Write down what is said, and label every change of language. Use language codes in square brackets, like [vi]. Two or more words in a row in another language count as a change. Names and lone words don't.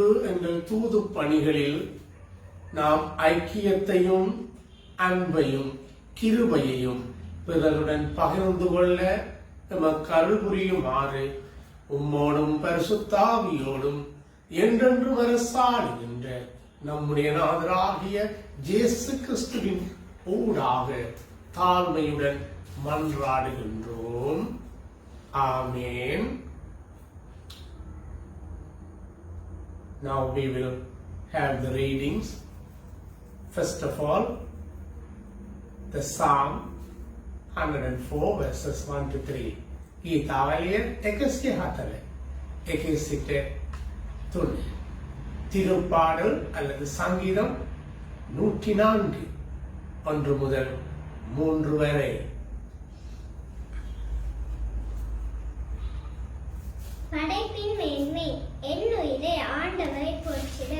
[ta] எங்கள் தூது பணிகளில் நாம் ஐக்கியத்தையும் அன்பையும் கிருபையையும் பிறருடன் பகிர்ந்து கொள்ள எமக்கு அருள் புரியுமாறு உம்மோடும் பரிசுத்தாவியோடும் என்றென்று அரசாடுகின்ற நம்முடைய நாதராகிய இயேசு கிறிஸ்துவின் ஊடாக தாழ்மையுடன் மன்றாடுகின்றோம். ஆமென். [en] Now we will have the readings. First of all, the Psalm 104 verses 1 to 3. [si] ගීතාවලිය 104 එකේ සිට 3. [ta] திருப்பாடல் அல்லது சங்கீதம் 104 1 முதல் 3 வரை. படைப்பின் மேன்மை. என் உயிரே ஆண்டவரை போற்றிடு.